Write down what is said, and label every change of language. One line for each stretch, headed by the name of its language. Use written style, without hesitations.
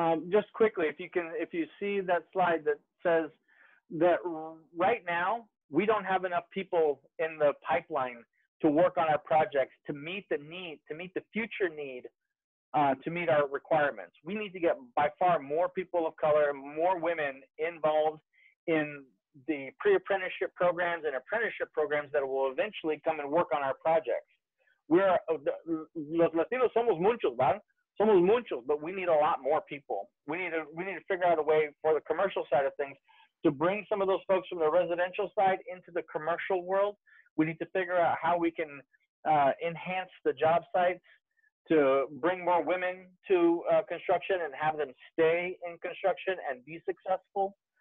English: Just quickly, if you see that slide that says that right now we don't have enough people in the pipeline to work on our projects to meet the need, to meet the future need, to meet our requirements. We need to get by far more people of color, more women involved in the pre-apprenticeship programs and apprenticeship programs that will eventually come and work on our projects.
Spanish: Los Latinos somos muchos, ¿verdad? Somos muchos,
English: but we need a lot more people. We need to figure out a way for the commercial side of things to bring some of those folks from the residential side into the commercial world. We need to figure out how we can enhance the job sites to bring more women to construction and have them stay in construction and be successful.